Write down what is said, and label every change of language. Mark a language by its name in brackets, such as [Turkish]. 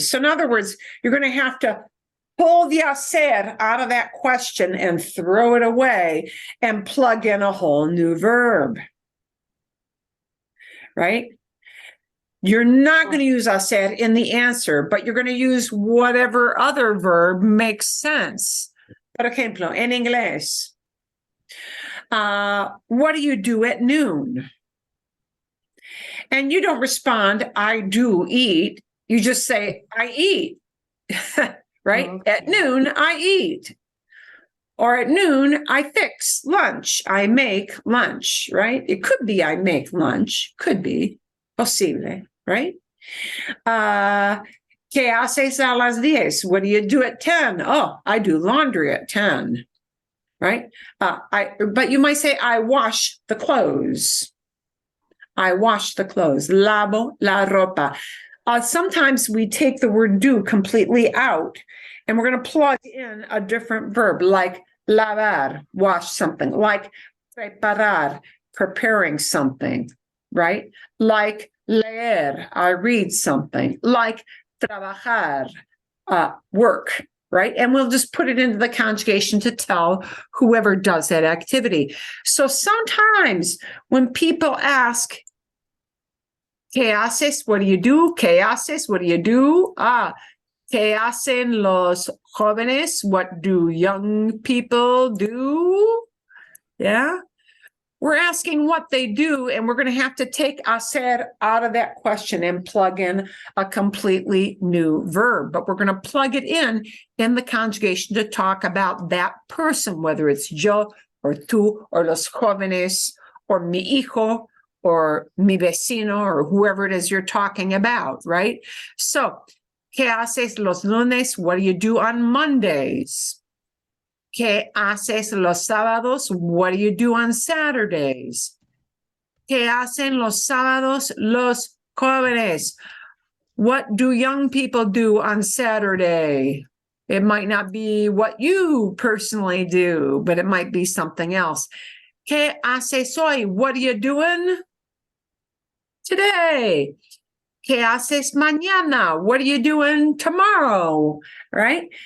[English] So in other words, you're going to have to pull the hacer out of that question and throw it away and plug in a whole new verb, right? You're not going to use hacer in the answer, but you're going to use whatever other verb makes sense. [Spanish] Por ejemplo, en inglés, [English] what do you do at noon? And you don't respond, I do eat. You just say, I eat, right? Okay. At noon, I eat. Or at noon, I fix lunch. I make lunch, right? It could be I make lunch. Could be. Posible, right? [Spanish] ¿Qué haces a las 10? [English] What do you do at 10? Oh, I do laundry at 10, right? But you might say, I wash the clothes. I wash the clothes. [Spanish] Lavo la ropa. [English] Sometimes we take the word do completely out and we're going to plug in a different verb like lavar, wash something, like preparar, preparing something, right? Like leer, I read something, like trabajar, work, right? And we'll just put it into the conjugation to tell whoever does that activity. So sometimes when people ask, [Spanish] ¿qué haces? [English] What do you do? [Spanish] ¿Qué haces? [English] What do you do? [Spanish] ¿Qué hacen los jóvenes? [English] What do young people do? Yeah. We're asking what they do, and we're going to have to take hacer out of that question and plug in a completely new verb. But we're going to plug it in the conjugation to talk about that person, whether it's yo or tú or los jóvenes or mi hijo or mi vecino or whoever it is you're talking about, right? So, [Spanish] ¿qué haces los lunes? [English] What do you do on Mondays? [Spanish] ¿Qué haces los sábados? [English] What do you do on Saturdays? [Spanish] ¿Qué hacen los sábados los jóvenes? [English] What do young people do on Saturday? It might not be what you personally do, but it might be something else. [Spanish] ¿Qué haces hoy? [English] What are you doing today? [Spanish] ¿Qué haces mañana? [English] What are you doing tomorrow? Right?